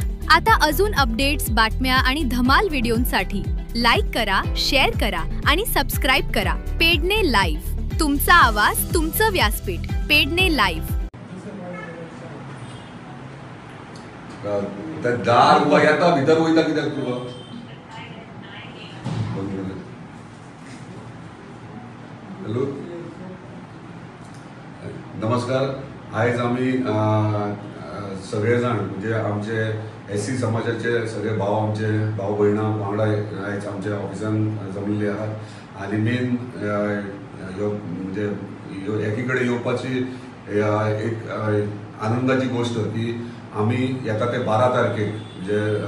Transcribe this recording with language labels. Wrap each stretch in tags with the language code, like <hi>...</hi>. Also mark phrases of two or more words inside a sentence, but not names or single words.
<mr>आता अजून अपडेट्स, बातम्या आणि धमाल व्हिडिओंसाठी लाईक करा, शेअर करा आणि सबस्क्राइब करा। पेडने लाईव्ह, तुमचा आवाज, तुमचं व्यासपीठ। पेडने लाईव्ह।</mr> <kok>दार उभा येता भितर वयता कित्याक तुका? हॅलो, नमस्कार। आयज आम्ही सगळे जाण म्हणजे आमचे एससी समाजाचे सगळे भाव, आमचे भाव भयणां वांगडा आयज आमच्या ऑफिसान जमलेले आहात आणि मेन म्हणजे एकी कडेन येवपाची एक आनंदाची गोष्ट की आम्ही येता ते 12 तारखेक म्हणजे</kok>